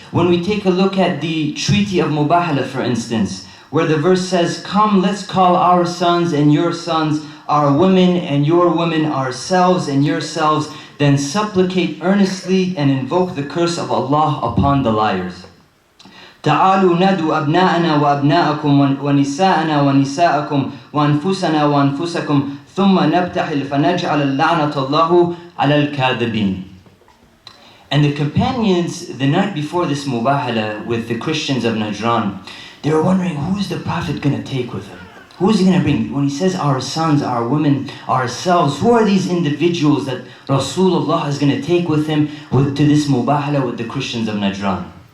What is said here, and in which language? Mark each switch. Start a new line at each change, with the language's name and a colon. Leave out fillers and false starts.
English: When we take a look at the Treaty of Mubahala, for instance, where the verse says, come, let's call our sons and your sons, our women and your women, ourselves and yourselves, then supplicate earnestly and invoke the curse of Allah upon the liars.
Arabic: تعالوا ندعو أبناءنا وأبناءكم ونساءنا ونساءكم وأنفسنا وأنفسكم ثم نبتحل فنجعل لعنة الله على الكاذبين.
English: And the companions, the night before this mubahala with the Christians of Najran, they were wondering, who's the Prophet going to take with him? Who's he going to bring? When he says our sons, our women, ourselves, who are these individuals that Rasulullah is going to take with him to this mubahala with the Christians of Najran?